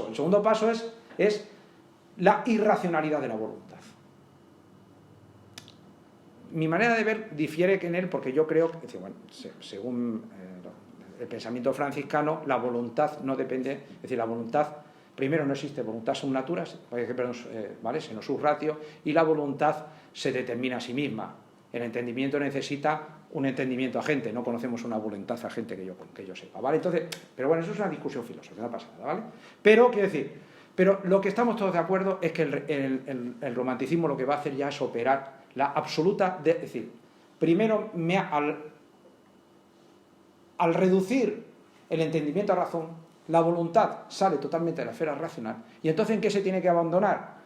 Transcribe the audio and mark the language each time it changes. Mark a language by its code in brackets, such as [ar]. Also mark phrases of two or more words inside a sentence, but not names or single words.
[es] El segundo paso es la irracionalidad de la voluntad. Mi manera de ver difiere que en él, porque yo creo que, bueno, según el pensamiento franciscano, la voluntad no depende, es decir, la voluntad, primero no existe voluntad [la] sum natura, [es] ¿vale? [la] Sino sub ratio, [es] y la voluntad se determina a sí misma. El entendimiento necesita un entendimiento agente, no conocemos una voluntad agente que yo sepa, ¿vale? Entonces, pero bueno, eso es una discusión filosófica, no pasa nada, ¿vale? Pero, quiero decir, lo que estamos todos de acuerdo es que el romanticismo lo que va a hacer ya es operar la absoluta, es decir, primero al reducir el entendimiento a razón, la voluntad sale totalmente de la esfera racional, y entonces ¿en qué se tiene que abandonar?